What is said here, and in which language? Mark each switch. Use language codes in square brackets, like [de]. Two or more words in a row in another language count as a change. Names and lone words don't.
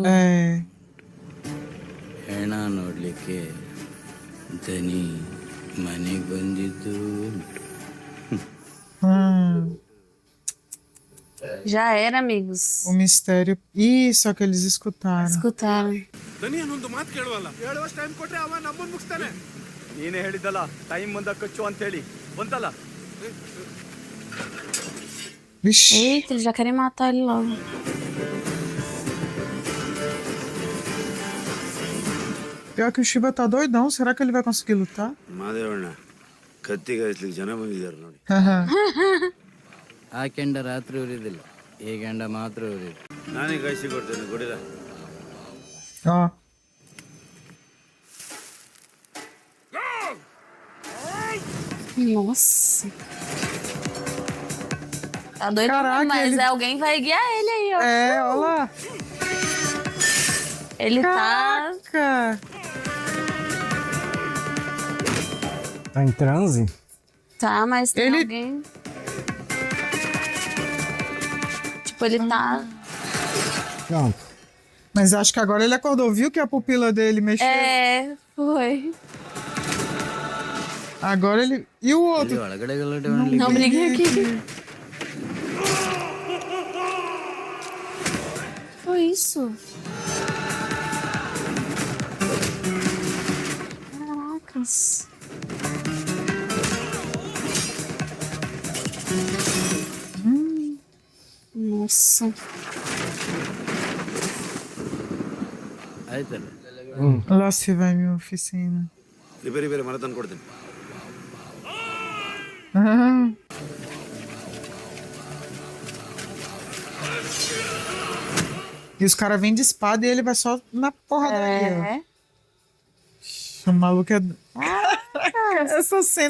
[pt] É. [kn] ಹೆಣ ನೋಡ್ಲಿಕ್ಕೆ ದನಿ ಮನೆಗೆ ಬಂದಿದ್ದು ಉಂಟು. [pt] Hum, Já era, amigos. o mistério. Ih, só que eles escutaram. Escutaram. [kn] ದನಿಯನ್ನೊಂದು ಮಾತು ಕೇಳುವಲ್ಲ. ಹೇಳುವಷ್ಟು ಟೈಮ್ ಕೊಟ್ರೆ ಅವ ನಮ್ಮನ್ನು ಮುಗಿಸ್ತಾನೆ. ನೀನೇ ಹೇಳಿದ್ದಲ್ಲ ಟೈಮ್ ಬಂದಾಗ ಕಚ್ಚು ಅಂತ ಹೇಳಿ ಬಂತಲ್ಲ. [pt] Vixe. Eita, eles já querem matar ele logo. Pior que o Shiva tá doidão. Será que ele vai conseguir lutar? [kn] ಮಾದೇವಣ್ಣ ಕತ್ತಿಗಾಯಿಸ್ಲಿಕ್ಕೆ ಜನ ಬಂದಿದ್ದಾರೆ ನೋಡಿ. ಆ ಕೆಂಡ ರಾತ್ರಿ ಉರಿದಿಲ್ಲ, ಈ ಕೆಂಡ ಮಾತ್ರ ಉರಿದು. ನಾನೇ ಕಾಯಿಸಿ ಕೊಡ್ತೇನೆ ಕೊಡಿದ. [pt] Ó. Nossa. Tá doido, Caraca, mas ele- alguém vai guiar ele aí, ó. É, olha lá. Ele tá. Caraca. Tá em transe? Tá, mas tem Ele- alguém. Tipo, ele tá. Pronto. Mas acho que agora ele acordou. Viu que a pupila dele mexeu? É, foi. Agora ele. E o outro? [kn] ಇಲ್ಲಿ ಒಳಗಡೆ ಗಲಾಟೆ ಮಾಡ್ಲಿಕ್ಕೆ [pt] Não briguei aqui. Foi isso? Caracas. Nossa. [kn] ಆಯ್ತಲ್ಲ. [pt] Lá se vai minha oficina. [kn] ರಿಪೇರಿ ಬೇರೆ ಮರ ತಂದು ಕೊಡ್ತೇನೆ. [pt] Ah. E os caras vêm de espada e ele vai só na porradaria. É. O maluco é. Essa cena